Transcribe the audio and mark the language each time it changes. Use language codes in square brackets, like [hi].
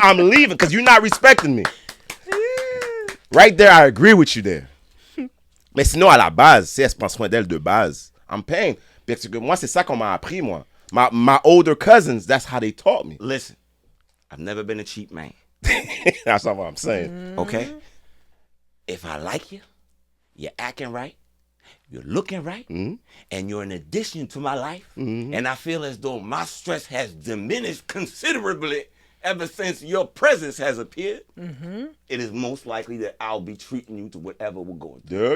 [en] I'm leaving because you're not respecting me. Right there, I agree with you there. [fr] Mais sinon, à la base, si elle se prend soin d'elle de base, [en] I'm paying. [fr] Parce que moi, c'est ça qu'on m'a appris, moi. [en] My older cousins, that's how they taught me. Listen, I've never been a cheap man. That's not what I'm saying. Okay? If I like you, you're acting right, you're looking right, and you're an addition to my life, and I feel as though my stress has diminished considerably ever since your presence has appeared, it is most likely that I'll be treating you to whatever we're going through.